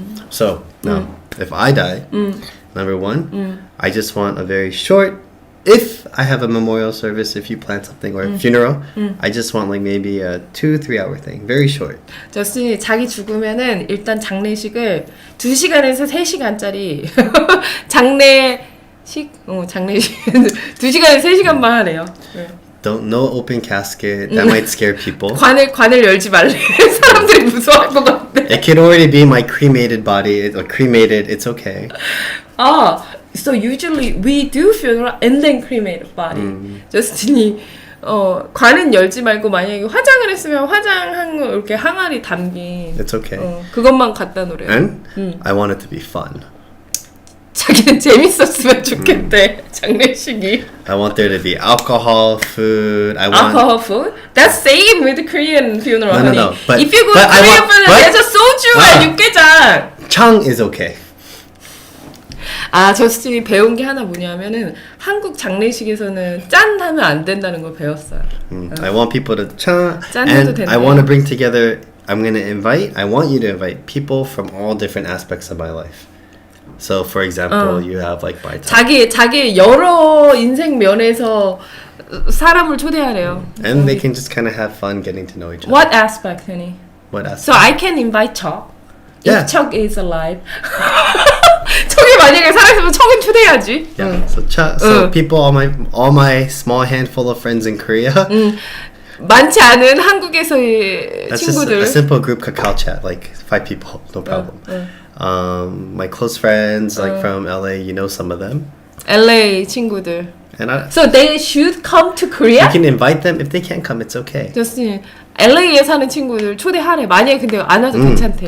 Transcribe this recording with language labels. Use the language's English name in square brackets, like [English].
[English] So now, if I die, number one, I just want a very short. If I have a memorial service, if you plan something or a funeral, I just want like maybe a 2-3 hour thing, very short. [Korean] 저스틴이 자기 죽으면은 일단 장례식을 2시간에서 3시간짜리 장례식 2시간에서 3시간만 하래요. 네. [English] No open casket. That might scare people. [Korean] 관을 열지 말래. 사람들이 무서워할 것 같아. [English] It can already be my cremated body or cremated. It's okay. So usually we do funeral and then cremate body. [Korean] 저스틴이 관은 열지 말고 만약에 화장을 했으면 화장한 거 이렇게 항아리 담긴. [English] It's okay. [Korean] 그것만 갖다 놓으래요. [English] And I want it to be fun. [Korean] 자기는 재밌었으면 좋겠대. 장례식이. [English] I want there to be alcohol, food. I want alcohol food. That's same with Korean funeral. No. But if you go to Korean funeral, there's a soju and 육개장. Chang is okay. [Korean] 저스틴이 배운 게 하나 뭐냐면은 한국 장례식에서는 짠 하면 안 된다는 걸 배웠어요. [English] I want people to chang, [Korean] 짠해도 [English] and [Korean] 된대. [English] I want to bring together. I want you to invite people from all different aspects of my life. So, for example, you have like by time. [Korean] 자기 여러 인생 면에서 사람을 초대하래요. [English] And they can just kind of have fun getting to know each other. What aspect, honey? What aspect? So I can invite Chuck. Yeah. If Chuck is alive. [Korean] 척이 만약에 살아있으면 척은 초대해야지. [English] Yeah. So people, all my small handful of friends in Korea. [Korean] 많지 않은 한국에서의 [English] That's [Korean] 친구들. [English] just a simple group Kakao chat, like 5 people, no problem. My close friends, like from LA, you know some of them. [Korean] LA 친구들. [English] And So they should come to Korea? you can invite them. If they can't come, it's okay. [Korean] 저스틴 LA에 사는 친구들 초대하래. 만약에 근데 안 와도 괜찮대.